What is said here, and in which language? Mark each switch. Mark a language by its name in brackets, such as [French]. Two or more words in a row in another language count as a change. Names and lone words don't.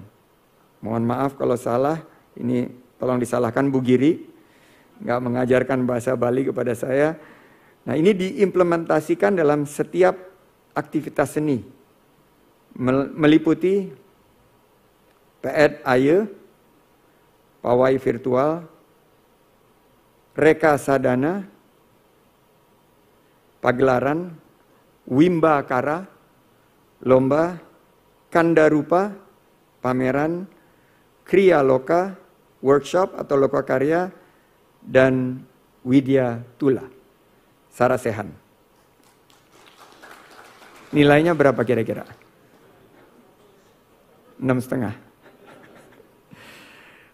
[Indonesian] Mohon maaf kalau salah, ini tolong disalahkan Bu Giri, nggak mengajarkan bahasa Bali kepada saya. Nah ini diimplementasikan dalam setiap aktivitas seni, meliputi PED Aye, pawai virtual, reka sadana, pagelaran, wimba kara, lomba, kandarupa, pameran, kriya loka, workshop atau loka karya, dan widya tula, sarasehan. Nilainya berapa kira-kira? 6,5.